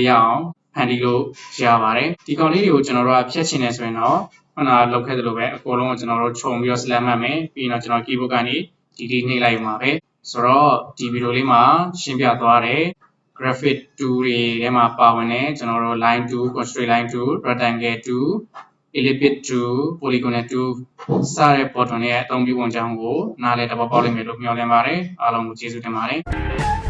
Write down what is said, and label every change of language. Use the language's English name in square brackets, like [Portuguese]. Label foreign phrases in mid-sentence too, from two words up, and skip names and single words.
[Burmese] ရအောင်ဖန်တီးလို့ရပါတယ်ဒီကောင်လေးတွေကိုကျွန်တော်တို့ကဖြတ်ချင်နေဆိုရင်တော့ခုနကလုပ်ခဲ့သလိုပဲအကုန်လုံးကိုကျွန်တော်တို့ခြုံပြီးတော့ select မှတ်မယ်ပြီးရင်တော့ကျွန်တော် keyboard ကနေ delete နှိပ်လိုက်မှာပဲဆိုတော့ဒီဗီဒီယိုလေးမှာရှင်းပြသွားတယ် graphic 2တွေထဲမှာပါဝင်တဲ့ကျွန်တော်တို့ [English] line 2 constraint line 2 rectangle 2 ellipse 2 polygonal 2 [Burmese] စတဲ့ button တွေရဲ့အသုံးပြုပုံကြောင်းကိုနားလည်သဘောပေါက်လိမ့်မယ်လို့မျှော်လင့်ပါတယ်အားလုံးကိုကျေးဇူးတင်ပါတယ်